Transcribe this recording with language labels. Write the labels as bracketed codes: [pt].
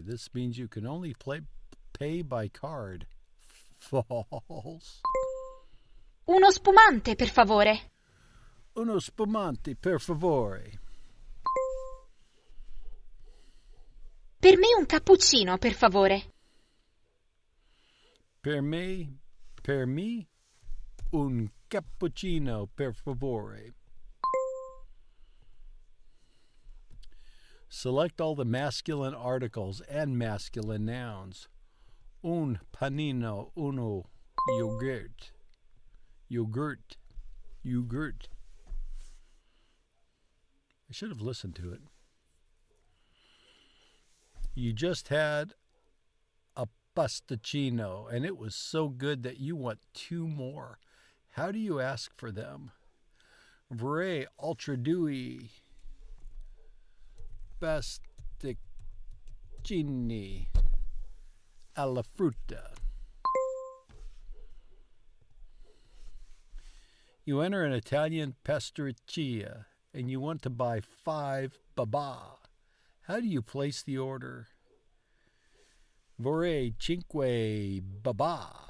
[en] This means you can only pay by card. False. [it] Uno spumante, per favore. Uno spumante, per favore. Per me un cappuccino, per favore. Per me, un cappuccino, per favore. [en] Select all the masculine articles and masculine nouns. [it] Un panino, uno yogurt. Yogurt. Yogurt. [en] I should have listened to it. You just had a pasticcino, and it was so good that you want 2 more. How do you ask for them? [it] Vorrei ultra due pasticcini alla frutta. [en] You enter an Italian pasticceria and you want to buy 5 babà. How do you place the order? [it] Vorrei 5 babà.